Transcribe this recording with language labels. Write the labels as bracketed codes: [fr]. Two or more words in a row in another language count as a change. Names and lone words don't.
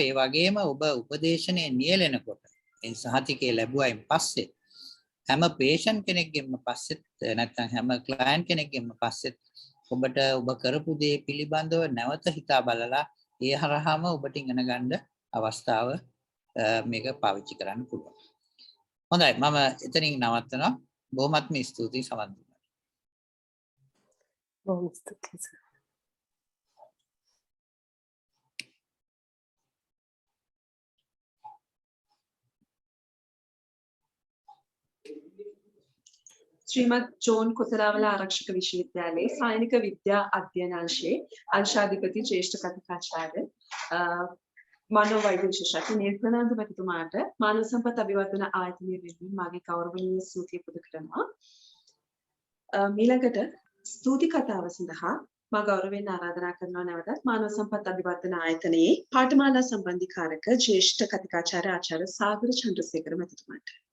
[si] ඒ වගේම ඔබ උපදේශනයේ නියැලෙනකොට ඒ සහතිකය ලැබුවයින් පස්සේ හැම patient කෙනෙක්ගෙම පස්සෙත් නැත්නම් හැම client කෙනෙක්ගෙම පස්සෙත් ඔබට ඔබ කරපු දේ පිළිබඳව නැවත හිතා බලලා ඒ හරහාම ඔබට ඉගෙන ගන්න අවස්ථාව මේක පාවිච්චි කරන්න පුළුවන්. හොඳයි මම එතනින් නවත්තනවා. බොහොමත්ම ස්තුතියි සමන් දුන්නාට. බොහොම ස්තුතියි. ශ්‍රීමත් ජෝන් කොතලාවල ආරක්ෂක විශ්වවිද්‍යාලය සෛනික විද්‍යා අධ්‍යයනාංශයේ අංශාධිපති ජ්‍යෙෂ්ඨ කථිකාචාර්ය මනෝවෛද්‍ය විශේෂඥ නිර්ගුණානන්ද මැතිතුමාට මානව සම්පත් අභිවර්ධන ආයතනය වෙනුවෙන් මාගේ ගෞරවනීය ස්තුතිය පුද කරනවා. මීළඟට ස්තුති කතාව සඳහා මා ගෞරවයෙන් ආරාධනා කරනවා නැවතත් මානව සම්පත් අභිවර්ධන ආයතනයේ පාඨමාලා සම්බන්ධීකාරක ज्येष्ठ කතිකාචාර්ය ආචාර්ය සාගර චන්ද්‍රසේකර මැතිතුමාට.